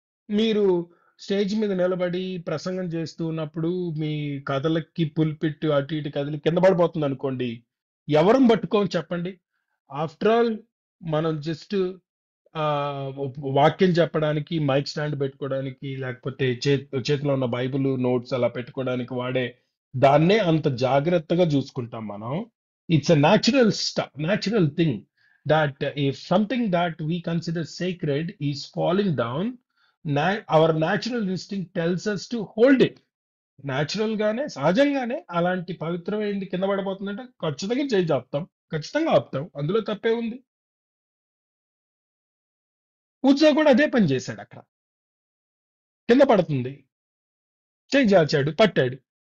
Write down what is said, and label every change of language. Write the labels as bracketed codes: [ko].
[te] మీరు స్టేజ్ మీద నిలబడి ప్రసంగం చేస్తూ ఉన్నప్పుడు మీ కథలకి పుల్పిట్ అటు ఇటు కదిలి కింద పడిపోతుంది అనుకోండి, ఎవరం పట్టుకోని చెప్పండి. [en] after all [te] మనం జస్ట్ ఆ వాక్యం చెప్పడానికి మైక్ స్టాండ్ పెట్టుకోవడానికి, లేకపోతే చేతిలో ఉన్న బైబిల్ నోట్స్ అలా పెట్టుకోవడానికి వాడే దాన్నే అంత జాగ్రత్తగా చూసుకుంటాం మనం. [en] It's a natural thing that if something that we consider sacred is falling down, our natural instinct tells us to hold it. [te] Natural గానే, సహజంగానే అలాంటి పవిత్రమైనది కింద పడిపోతుందంటే ఖచ్చితంగా చేయి ఆపుతాం, ఖచ్చితంగా ఆపుతాం, అందులో తప్పే ఉంది. ఉజ్జా కూడా అదే పని చేశాడు. అక్కడ కింద పడుతుంది, చేయి చాచాడు, పట్టాడు.